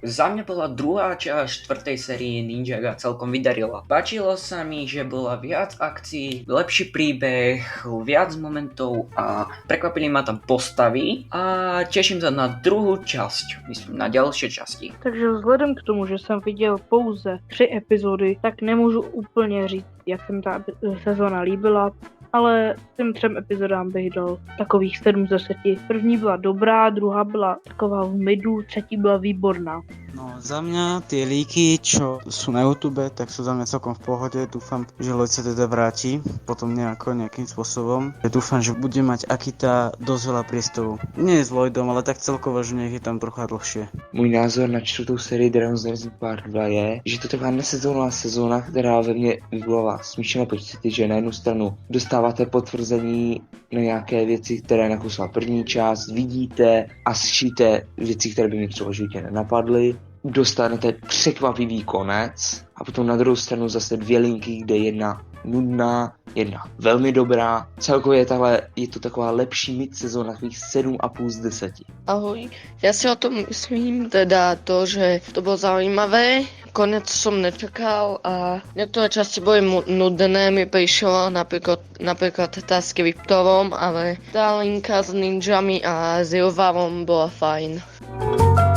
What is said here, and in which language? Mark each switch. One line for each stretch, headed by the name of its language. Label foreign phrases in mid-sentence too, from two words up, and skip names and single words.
Slovak: Za mňa bola druhá časť 4. série Ninjaga celkom vydarila. Páčilo sa mi, že bola viac akcií, lepší príbeh, viac momentov a prekvapili ma tam postavy a teším sa na druhú časť. Myslím na ďalšie časti.
Czech: Takže vzhledem k tomu, že jsem viděl pouze 3 epizody, tak nemůžu úplně říct, jak se mi ta sezóna líbila, ale těm 3 epizodám bych dal takových 7 z 10. První byla dobrá, druhá byla taková v midu, třetí byla výborná.
Slovak: No za mňa tie líky, čo sú na YouTube, tak sú za mňa celkom v pohode. Dúfam, že Lloyd sa teda vráti potom nejakým spôsobom. Ja dúfam, že bude mať Akita dosť veľa priestoru. Nie s Lloydom, ale tak celkovo, že nech je tam trocha dlhšie.
Czech: Můj názor na 4. sérii Dragon's Rising Part 2 je, že to taková nesezónová sezóna, která ve mně vyvolává smíšené pocity, že na jednu stranu dostáváte potvrzení na nějaké věci, které nakusila první část, vidíte a slyšíte věci, které by mi třeba v životě nenapadly. Dostanete překvapivý konec a potom na druhou stranu zase 2 linky, kde jedna nudná, jedna velmi dobrá. Celkově je to taková lepší mid-sezóna, takových 7,5 z 10.
Slovak: Ahoj, ja si o tom myslím teda to, že to bolo zaujímavé, konec som nečakal a niektoré časti boli nudné, mi prišlo napríklad tá s Cryptorom, ale tá linka s ninjami a Zilvarom bola fajn.